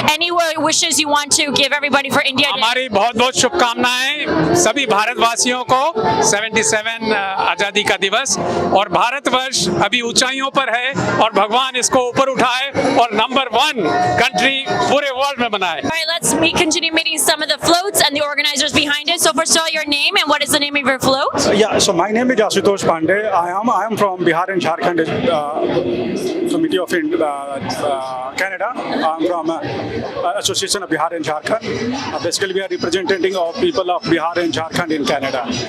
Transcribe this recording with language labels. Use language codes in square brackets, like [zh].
[en] Any wishes you want to give everybody for India Day? [hi] हमारी बहुत-बहुत शुभकामनाएं सभी भारतवासियों को 77 आजादी का दिवस और भारतवर्ष अभी ऊंचाइयों पर है और भगवान इसको ऊपर उठाए और नंबर 1 कंट्री पूरे वर्ल्ड में बनाए. [en] All right, let's continue meeting some of the floats and the organizers behind it. So first of all, your name and what is the name of your float? Yeah, so my name is Asutosh Pandey. I am from Bihar and Jharkhand Committee of Canada. I'm from Association of Bihar and Jharkhand. Basically, we are representing all people of Bihar and Jharkhand in Canada.